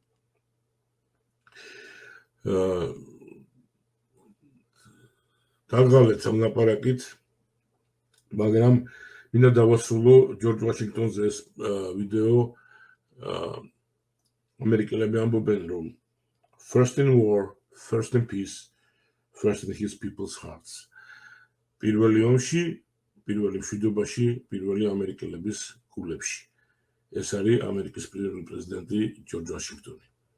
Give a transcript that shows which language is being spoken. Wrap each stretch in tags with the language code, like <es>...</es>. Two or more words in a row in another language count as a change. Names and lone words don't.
<ka>დავღალეთ ამ ლაპარაკით, მაგრამ მინდა დავასრულო ჯორჯ ვაშინგტონზე ეს ვიდეო. ამერიკელები ამბობენ, რომ</ka> <en>first in war, first in peace, first in his people's hearts.</en> <ka>პირველი ომში, პირველი მშვიდობაში, პირველი ამერიკელების გულებში. ეს არის ამერიკის პირველი პრეზიდენტი ჯორჯ ვაშინგტონი.</ka>